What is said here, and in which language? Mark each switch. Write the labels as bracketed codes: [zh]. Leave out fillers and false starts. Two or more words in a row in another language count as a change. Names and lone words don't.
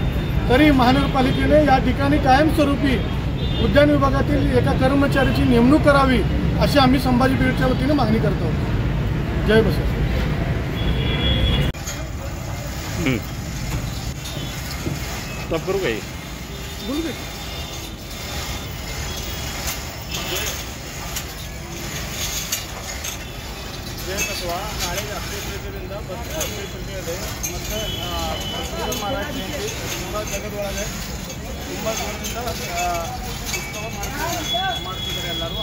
[mr] तरी महानगरपालिकेने या ठिकाणी कायमस्वरूपी उद्यान विभागातील एका कर्मचाऱ्याची नेमणूक करावी अशी आम्ही संभाजी ब्रिगेडच्या वतीने मागणी करतो। जय बसवेश्वर। स्टॉप करू काही बोलू दे। [kn] ಜಯ ಬಸವ ನಾಳೆ ಅಕ್ಷಯತೃತೀಯದಿಂದ ಬಸವೇಶ್ವರ ಮತ್ತು ಬಸವೇಶ್ವರ ಮಹಾರಾಜ ಜಯಂತಿ ತುಂಬ ಜಗದೊಳಗೆ ತುಂಬ ದೂರದಿಂದ ಉತ್ಸವ ಮಾಡ್ತಿದ್ದಾರೆ ಎಲ್ಲರೂ।